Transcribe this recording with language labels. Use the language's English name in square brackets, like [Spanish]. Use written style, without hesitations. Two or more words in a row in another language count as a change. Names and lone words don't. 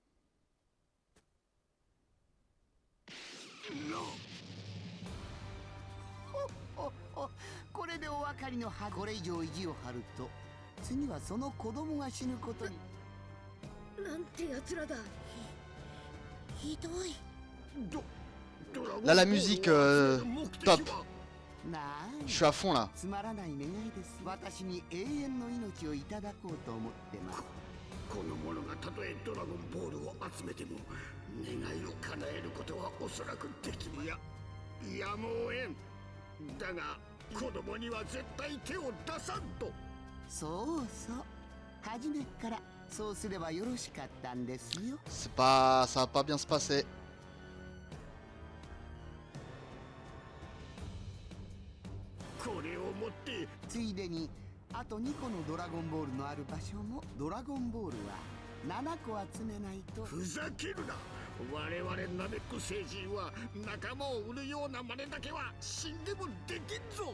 [Japanese] これでお分かりのはず。これ以上意地を張ると次はその子供が死ぬことに。なんて奴らだ。ひどい。 [French] Là, la musique, top. Je suis à fond là. [Japanese] つまらない願いです。私に永遠の命をいただこうと思ってます。この者がたとえドラゴンボールを集めても願いを叶えることはおそらくできやむをえん。だが子供には絶対手を出さんと。そうそう、初めっからそうすればよろしかったんですよ。 [French] C'est pas... ça va pas bien se passer. [Japanese] これを持ってついでにあと2個のドラゴンボールのある場所もドラゴンボールは7個集めないと。ふざけるな。我々ナメック星人は仲間を売るような真似だけは死んでもできんぞ。